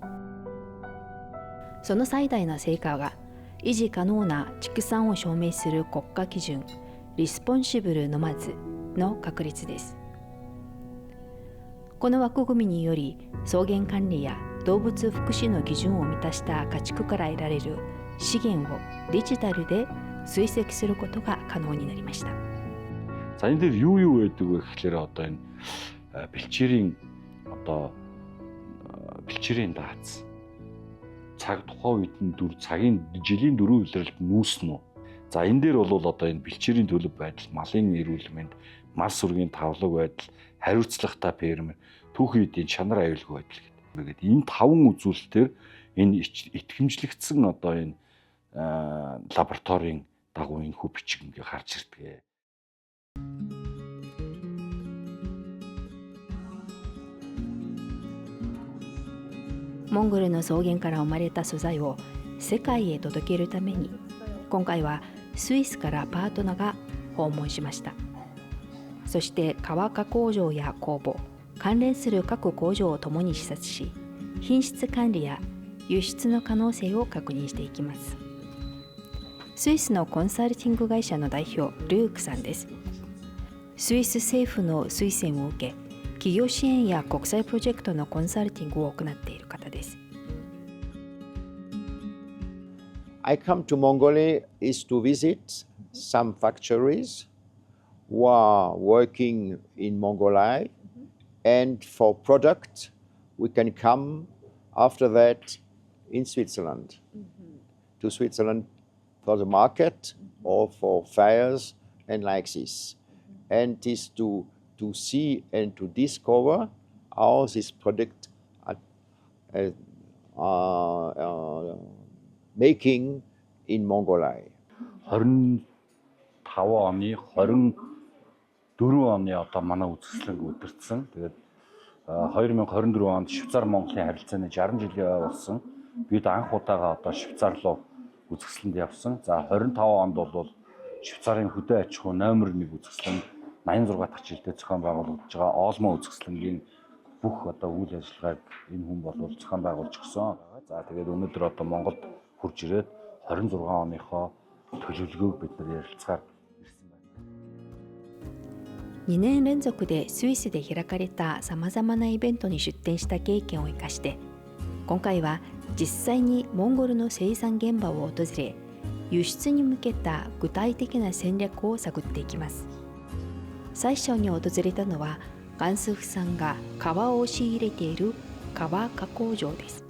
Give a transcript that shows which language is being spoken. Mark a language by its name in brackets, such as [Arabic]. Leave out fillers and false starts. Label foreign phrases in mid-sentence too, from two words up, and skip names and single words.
[Japanese] その最大の成果が維持可能な畜産を証明する国家基準リスポンシブルノマズの確立です。この枠組みにより、草原管理や動物福祉の基準を満たした家畜から得られる資源をデジタルで追跡することが可能になりました。 [Mongolian] За энэ дээр юу байдаг вэ гэхээр энэ бэлчээрийн дац цаг тухайн үед нь цагийн жилийн 4 улиралд нүүснэ үү. За энэ дээр бол энэ бэлчээрийн төлөв байдал, малын эрүүл мэнд, мал сүргийн тавлаг байдал, хариуцлагатай фермер, түүхийн үеийн чанар аюулгүй байдал гэдэг. Энэ 5 үзүүлэлтээр энэ итгэмжлэгдсэн энэ лабораторийн дагуу энэ хүү бичиг ингээ гарч ирдэг. [Japanese] モンゴルの草原から生まれた素材を世界へ届けるために、今回はスイスからパートナーが訪問しました。そして革加工場や工房、関連する各工場を共に視察し、品質管理や輸出の可能性を確認していきます。スイスのコンサルティング会社の代表ルークさんです。スイス政府の推薦を受け、企業支援や国際プロジェクトのコンサルティングを行っている方です。 [English] I come to Mongolia is to visit some factories who are working in Mongolia, and for product we can come after that in Switzerland, to Switzerland for the market or for fairs and like this, and is to see and to discover how this product are making in Mongolia. [Mongolian] 25 оны 24 оны манай үзэсгэлэнг удирдсан. Тэгээд 2024 онд Швейцар Монголын харилцааны 60 жилийн болсон. Бид анх удаага Швейцар руу үзэсгэлэнд явсан. За 25 онд бол Швейцарын хөдөө аж ахуй номер 1 үзэсгэлэн 86 дахь жилдээ зохион байгуулагдж байгаа Олмо үзэсгэлэнгийн бүх үйл ажиллагааг энэ хүн бол зохион байгуулж өгсөн. За тэгээд өнөөдөр Монголд хурж ирээд 26 оныхоо төлөвлөгөөг бид нар ярилцгаар ирсэн байна. [Japanese] 2 年連続でスイスで開かれたさまざまなイベントに出展した経験を生かして、今回は実際にモンゴルの生産現場を訪れ、輸出に向けた具体的な戦略を探っていきます。最初に訪れたのはガンスフさんが革を仕入れている革加工場です。